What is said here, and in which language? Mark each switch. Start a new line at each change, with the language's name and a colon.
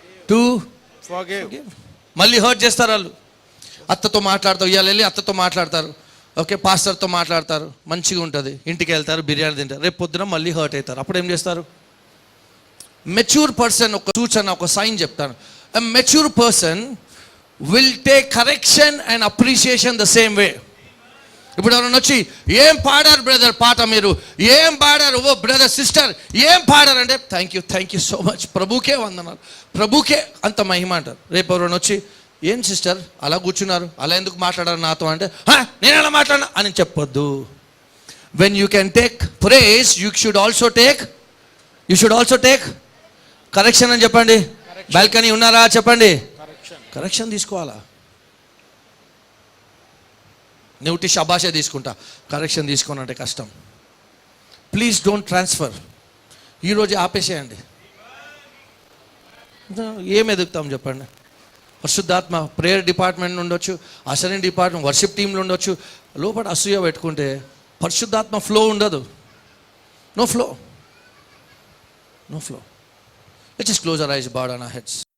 English: To forgive.
Telugu: మళ్ళీ hurt చేస్తారు వాళ్ళు. అత్తతో మాట్లాడతారు, ఇవాళ వెళ్ళి అత్తతో మాట్లాడతారు, ఓకే, పాస్టర్తో మాట్లాడతారు, మంచిగా ఉంటుంది, ఇంటికి వెళ్తారు, బిర్యానీ తింటారు, రేపు పొద్దున మళ్ళీ హర్ట్ అవుతారు. అప్పుడు ఏం చేస్తారు? మెచ్యూర్ పర్సన్ ఒక సూచన, ఒక సైన్ చెప్తాను.
English: A mature person will take correction and appreciation the same way.
Telugu: ఇప్పుడు ఎవరైనా వచ్చి ఏం పాడారు బ్రదర్ పాట, మీరు ఏం పాడారు, ఓ బ్రదర్ సిస్టర్ ఏం పాడారు అంటే థ్యాంక్ యూ సో మచ్, ప్రభుకే వందనాలు, ప్రభుకే అంత మహిమ అంటారు. రేపు ఎవరైనా వచ్చి ఏం సిస్టర్ అలా కూర్చున్నారు, అలా ఎందుకు మాట్లాడారు నాతో అంటే నేను అలా మాట్లాడినా అని చెప్పొద్దు.
English: when you can take praise you should also take correction
Telugu: అని చెప్పండి. బాల్కనీ ఉన్నారా చెప్పండి, కరెక్షన్ తీసుకోవాలా. నువ్వు షబాషే తీసుకుంటా, కరెక్షన్ తీసుకోనంటే కష్టం.
English: Please don't transfer.
Telugu: ఈరోజు ఆపేసేయండి. ఏం ఎదుగుతాం చెప్పండి? పరిశుద్ధాత్మ ప్రేయర్ డిపార్ట్మెంట్ ఉండొచ్చు, అసెంబ్లీ డిపార్ట్మెంట్, వర్షిప్ టీంలు ఉండొచ్చు. లోపల అసూయ పెట్టుకుంటే పరిశుద్ధాత్మ ఫ్లో ఉండదు.
English: No flow. Let's just close our eyes, bow down our heads.